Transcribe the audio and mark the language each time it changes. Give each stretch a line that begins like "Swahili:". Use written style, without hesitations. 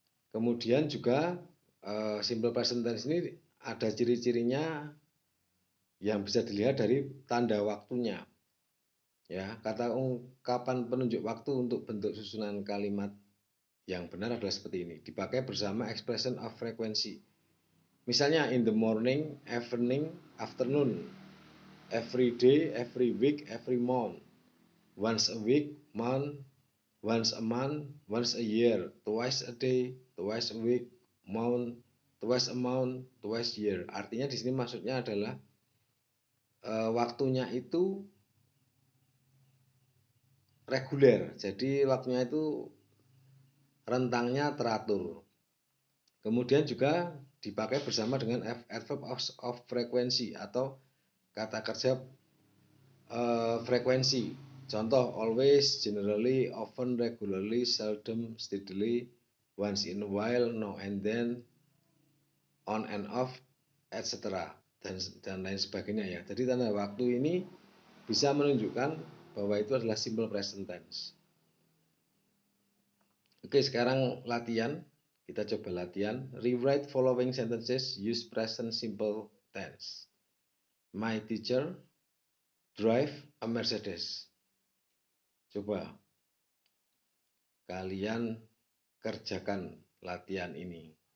Indonesian: Kemudian juga simple present tense ini ada ciri-cirinya yang bisa dilihat dari tanda waktunya. Ya, kata ungkapan penunjuk waktu untuk bentuk susunan kalimat yang benar adalah seperti ini. Dipakai bersama expression of frequency.
English: Misalnya in the morning, evening, afternoon, every day, every week, every month, once a week, month, once a month, once a year, twice a day, twice a week, month, twice a month, twice a year.
Indonesian: Artinya di sini maksudnya adalah waktunya itu reguler. Jadi waktunya itu rentangnya teratur. Kemudian juga dipakai bersama dengan adverb of frequency atau kata kerja frekuensi.
English: Contoh always, generally, often, regularly, seldom, steadily, once in a while, now and then, on and off, etc.
Indonesian: dan lain sebagainya ya. Jadi tanda waktu ini bisa menunjukkan bahwa itu adalah simple present tense. Oke, sekarang latihan. Kita coba latihan.
English: Rewrite following sentences, use present simple tense. My teacher drive a Mercedes.
Indonesian: Coba kalian kerjakan latihan ini.